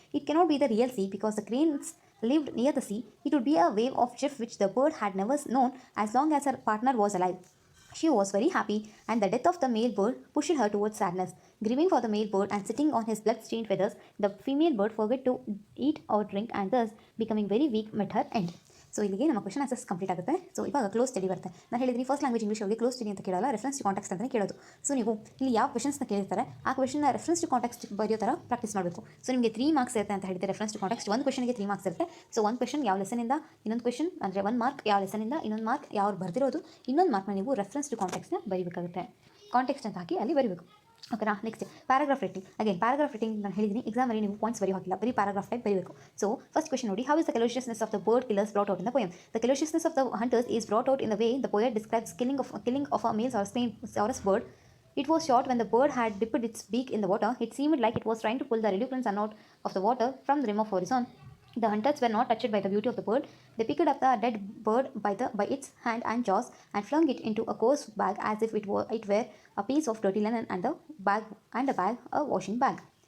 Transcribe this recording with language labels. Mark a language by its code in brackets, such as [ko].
[en] It cannot be the real sea because the cranes lived near the sea. It would be a wave of gif which the bird had never known as long as her partner was alive. She was very happy, and the death of the male bird pushed her towards sadness. Grieving for the male bird and sitting on his blood-stained feathers, the female bird forgot to eat or drink and thus, becoming very weak, met her end. [kn] So ಇಲ್ಲಿಗೆ ನಮ್ಮ question answers complete ಆಗುತ್ತೆ. So ಇವಾಗ close study ಬರುತ್ತೆ. ನಾನು ಹೇಳಿದ್ದೀನಿ first language English ಅವ್ರಿಗೆ close study ಅಂತ ಕೇಳಲ್ಲ, ರೆಫರೆನ್ಸ್ ಟು ಕಾಂಟೆಕ್ಸ್ಟ್ ಅಂತಲೇ ಕೇಳೋದು. ಸೊ ನೀವು ಇಲ್ಲಿ ಯಾವ ಕ್ವೆಶನ್ಸ್ನ ಕೇಳಿರ್ತಾರೆ ಆ ಕ್ವೆಶನ್ನ ರೆಫರೆನ್ಸ್ ಟು ಕಾಂಟೆಕ್ಸ್ಟ್ ಬರೆಯೋ ಥರ ಪ್ರಾಕ್ಟೀಸ್ ಮಾಡಬೇಕು. ಸೊ ನಿಮಗೆ 3 ಮಾರ್ಕ್ಸ್ ಇರುತ್ತೆ ಅಂತ ಹೇಳಿದ್ರೆ ರೆಫರೆನ್ಸ್ ಟು ಕಾಂಟೆಕ್ಸ್ಟ್ ಒಂದು ಕ್ವೆಶನ್ಗೆ 3 ಮಾರ್ಕ್ಸ್ ಇರುತ್ತೆ. ಸೊ ಒಂದು ಕ್ವೆಶನ್ ಯಾವ ಲೆಸನಿಂದ, ಇನ್ನೊಂದು ಕ್ವೆಶನ್ ಅಂದರೆ 1 ಮಾರ್ಕ್ ಯಾವ ಲೆಸನಿಂದ, ಇನ್ನೊಂದು ಮಾರ್ಕ್ ಯಾವ ಬರ್ದಿರೋದು, ಇನ್ನೊಂದು ಮಾರ್ಕ್ನ ನೀವು ರೆಫರೆನ್ಸ್ ಟು ಕಾಂಟೆಕ್ಸ್ನ ಬರೀಬೇಕಾಗುತ್ತೆ. ಕಾಂಟೆಕ್ಸ್ಟ್ ಅಂತ ಹಾಕಿ ಅಲ್ಲಿ ಬರೀಬೇಕು. ಓಕೆನಾ. Next paragraph writing. Again rating ನಾನು ಹೇಳಿದ್ದೀನಿ, ಎಕ್ಸಾಮಲ್ಲಿ ನೀವು ಪಾಯಿಂಟ್ಸ್ ಬರೀ ಹಾಕಿಲ್ಲ, ಬರೀ ಪ್ಯಾರಾಗ್ರಾಫ್ ಟೈಪ್ ಬರೀಬೇಕು. [en] So first question ನೋಡಿ. How is the callousness of the bird killers brought out in the poem? The callousness of the hunters is brought out in the way the poet describes killing of a male Sarus bird. It was shot when the bird had dipped its beak in the water. It seemed like it was trying to pull the reluctant sun out of the water from the rim of horizon. The hunters were not touched by the beauty of the bird. They picked up the dead bird by its hand and jaws and flung it into a coarse bag as if it were a piece of dirty linen, and a bag a washing bag.